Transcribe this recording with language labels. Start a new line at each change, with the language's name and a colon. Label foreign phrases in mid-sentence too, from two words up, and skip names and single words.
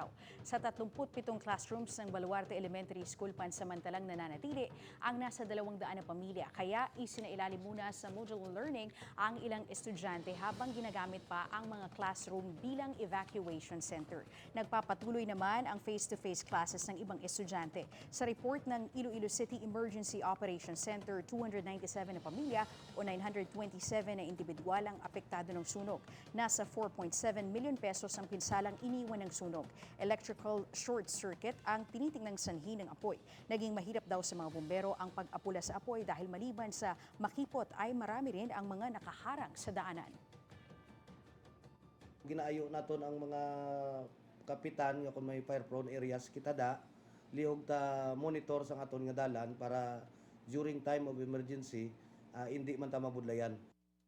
Filipino: Sa 37 classrooms ng Baluarte Elementary School pansamantalang nananatili ang nasa 200 na pamilya. Kaya isinailalim muna sa
English: modular learning
Filipino: ang ilang estudyante habang ginagamit pa ang mga classroom bilang evacuation center. Nagpapatuloy naman ang
English: face-to-face classes
Filipino: ng ibang estudyante. Sa report ng Iloilo City Emergency Operations Center, 297 na pamilya o 927 na individual ang apektado ng sunog. Nasa 4.7 million pesos ang pinsalang iniwan ng sunog.
English: Electrical short circuit
Filipino: ang tinitingnang sanhi ng apoy. Naging mahirap daw sa mga bumbero ang pag-apula sa apoy dahil maliban sa makipot ay marami rin ang mga nakaharang sa daanan.
Hiligaynon: Ginaayo naton ang mga kapitan nga kung may
English: fire prone areas
Hiligaynon: kita da lihog ta monitor sa aton nga dalan para
English: during time of emergency
Hiligaynon: hindi man ta mabudlayan.